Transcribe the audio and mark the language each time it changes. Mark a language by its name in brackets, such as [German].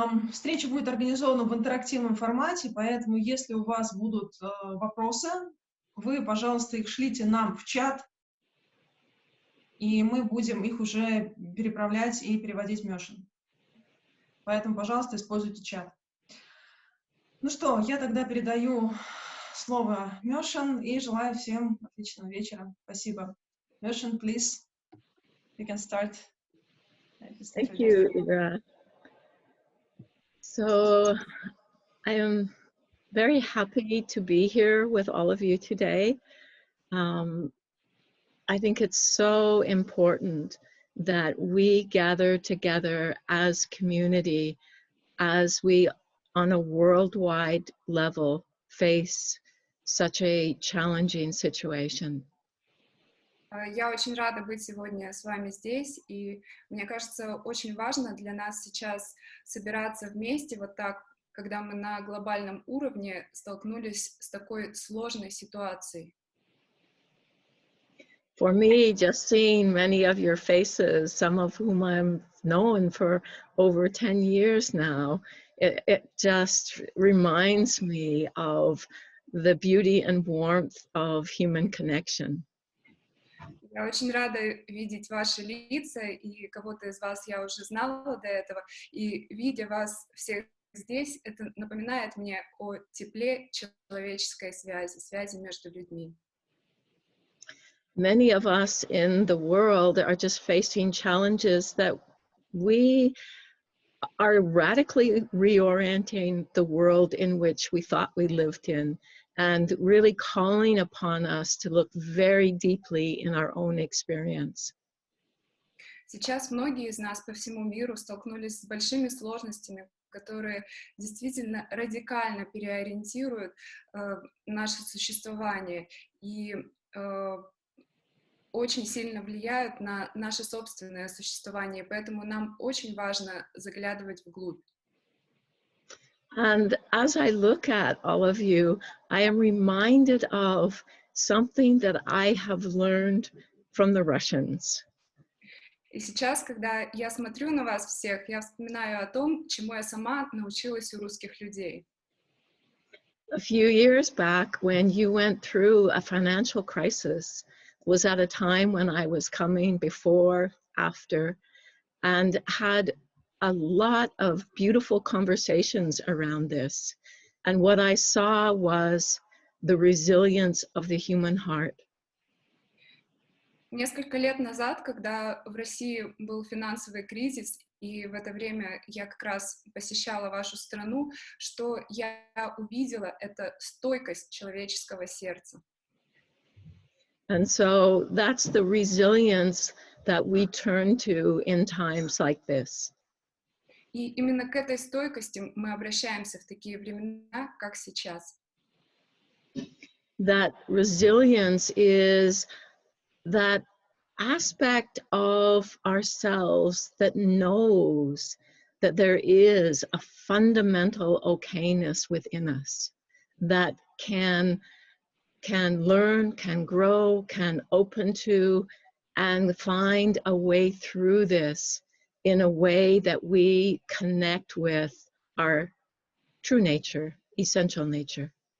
[Russian] Встреча будет организована в интерактивном формате, поэтому если у вас будут вопросы, вы, пожалуйста, их шлите нам в чат, и мы будем их уже переправлять и переводить в Мёшин. Поэтому, пожалуйста, используйте чат. Ну что, я тогда передаю слово Мёшин и желаю всем отличного вечера. Спасибо. [English] Мёшин, please, you can start. Thank you, Ira. So I am very happy to be here with all of you today. I think it's so important that we gather together as community as we, on a worldwide level, face such a challenging situation. [Russian] Я очень рада быть сегодня с вами здесь, и мне кажется, очень важно для нас сейчас собираться вместе вот так, когда мы на глобальном уровне столкнулись с такой сложной ситуацией. [English] For me, just seeing many of your faces, some of whom I've known for over 10 years now, it just reminds me of the beauty and warmth of human connection. [Russian] Я очень рада видеть ваши лица, и кого-то из вас я уже знала до этого, и видя вас всех здесь, это напоминает мне о тепле человеческой связи, связи между людьми. [English] Many of us in the world are just facing challenges that we are radically reorienting the world in which we thought we lived in, and really calling upon us to look very deeply in our own experience. [Russian] Сейчас многие из нас по всему миру столкнулись с большими сложностями, которые действительно радикально переориентируют наше существование и очень сильно влияют на наше собственное существование, поэтому нам очень важно заглядывать вглубь. [English] And as I look at all of you, I am reminded of something that I have learned from the Russians. [Russian] И сейчас, когда я смотрю на вас всех, я вспоминаю о том, чему я сама научилась у русских людей. [English] A few years back, when you went through a financial crisis, was at a time when I was coming before, after, and had a lot of beautiful conversations around this. And what I saw was the resilience of the human heart. [Russian] Несколько лет назад, когда в России был финансовый кризис, и и в это время я как раз посещала вашу страну, что я увидела — это стойкость человеческого сердца. [English] And so that's the resilience that we turn to in times like this. [Russian] И именно к этой стойкости мы обращаемся в такие времена, как сейчас. [English] That resilience is that aspect of ourselves that knows that there is a fundamental okayness within us that can learn, can grow, can open to, and find a way through this in a way that we connect with our true nature, essential nature.